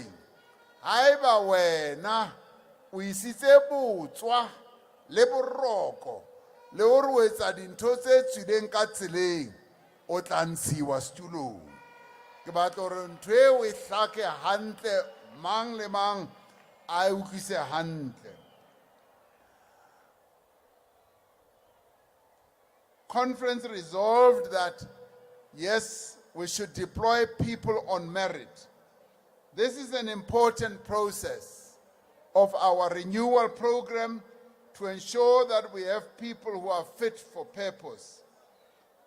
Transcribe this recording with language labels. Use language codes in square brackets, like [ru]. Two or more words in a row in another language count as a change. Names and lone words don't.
[st] Haeba wena o isitse botswa le boroko le hore o etsa dintho tse tswileng ka tseleng, o tla ntshiwa setulong. Ke batla hore ntho eo e hlake hantle, mang le mang a utlwise hantle. [en] Conference resolved that, yes, we should deploy people on merit. This is an important process of our renewal program to ensure that we have people who are fit for purpose.